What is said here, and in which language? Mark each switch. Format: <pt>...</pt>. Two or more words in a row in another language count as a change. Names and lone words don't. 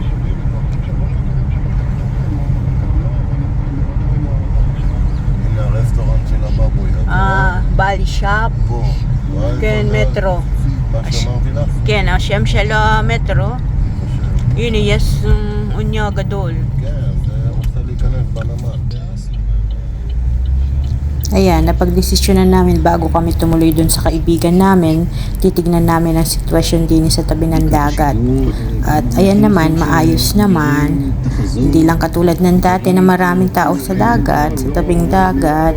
<he>הנה הרסטורנט של הבבוי. Bali Shop. פה. וואי, כן, זה מטרו. מה שאמרתי לך? כן, השם שלו מטרו. חושב. הנה, יש אונייה גדול. כן, זה רוצה להיכנס בנמל.</he> <tl>Ayan, napagdesisyonan namin bago kami tumuloy dun sa kaibigan namin, titignan namin ang sitwasyon din sa tabi ng dagat. At ayan naman, maayos naman. Hindi lang katulad ng dati na maraming tao sa dagat, sa tabing dagat.</tl>